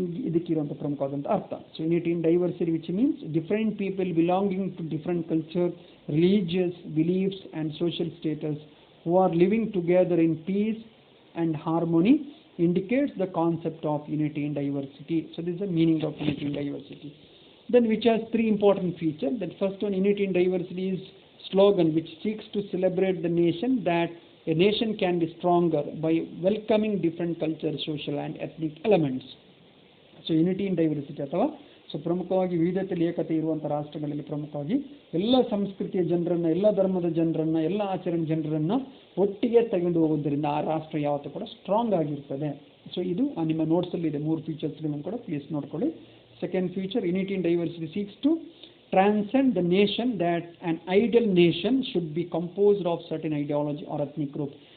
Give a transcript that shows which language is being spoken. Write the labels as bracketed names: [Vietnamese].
[Kannada] ಇದಕ್ಕಿರುವಂಥ ಪ್ರಮುಖವಾದಂಥ ಅರ್ಥ. [English] So unity in diversity which means different people belonging to different culture, religious beliefs and social status who are living together in peace and harmony indicates the concept of unity in diversity. So this is the meaning of unity in diversity. Then which has 3 important features. That first one, unity in diversity is slogan which seeks to celebrate the nation, that a nation can be stronger by welcoming different culture, social and ethnic elements. [Kannada] So unity in diversity ಅಥವಾ so ಪ್ರಮುಖವಾಗಿ ವಿವಿಧತೆಯಲ್ಲಿ ಏಕತೆ ಇರುವಂಥ ರಾಷ್ಟ್ರಗಳಲ್ಲಿ ಪ್ರಮುಖವಾಗಿ ಎಲ್ಲ ಸಂಸ್ಕೃತಿಯ ಜನರನ್ನು, ಎಲ್ಲ ಧರ್ಮದ ಜನರನ್ನು, ಎಲ್ಲ ಆಚರಣೆ ಜನರನ್ನು ಒಟ್ಟಿಗೆ ತೆಗೆದು ಹೋಗೋದ್ರಿಂದ ಆ ರಾಷ್ಟ್ರ ಯಾವತ್ತೂ ಕೂಡ ಸ್ಟ್ರಾಂಗ್ ಆಗಿರ್ತದೆ. ಸೊ ಇದು ನಿಮ್ಮ ನೋಟ್ಸಲ್ಲಿ ಇದೆ, 3 ಫೀಚರ್ಸ್ಗಳನ್ನು ಕೂಡ ಪ್ಲೀಸ್ ನೋಡ್ಕೊಳ್ಳಿ. [English] Second feature, unity in diversity seeks to transcend the nation, that an ideal nation should be composed of certain ideology or ethnic group.